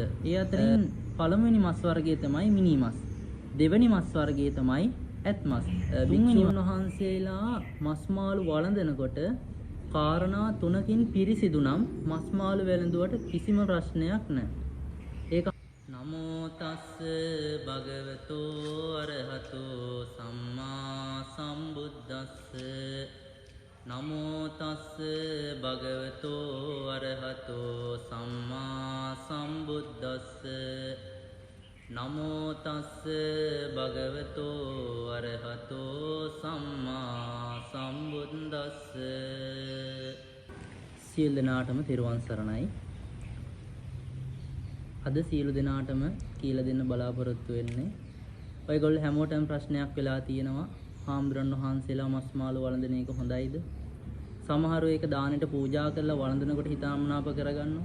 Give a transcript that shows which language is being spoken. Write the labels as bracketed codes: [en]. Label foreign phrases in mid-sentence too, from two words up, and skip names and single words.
[si] ඒ අතරින් පළමුවෙනි මස් වර්ගය තමයි මිනි මස්. දෙවෙනි මස් වර්ගය තමයි ඇත් මස්. භික්ෂූන් වහන්සේලා මස් මාළු වළඳනකොට කාරණා 3කින් පිරිසිදු නම් මස් මාළු වැළඳුවට කිසිම ප්‍රශ්නයක් නැහැ. [pi] ඒක නමෝ තස්ස භගවතෝ අරහතෝ සම්මා සම්බුද්දස්ස නමෝ තස්ස භගවතෝ අරහතෝ සම්මා සම්බුද්දස්ස නමෝ තස්ස භගවතෝ අරහතෝ සම්මා සම්බුද්දස්ස. [si] සියලු දෙනාටම තෙරුවන් සරණයි. අද සියලු දෙනාටම කියලා දෙන්න බලාපොරොත්තු වෙන්නේ ඔයගොල්ලෝ හැමෝටම ප්‍රශ්නයක් වෙලා තියෙනවා. හාමුදුරන් වහන්සේලා මස් මාළු වළඳන එක හොඳයිද? සමහරව ඒක දානෙට පූජා කරලා වළඳනකොට හිතාමනාප කරගන්නවා.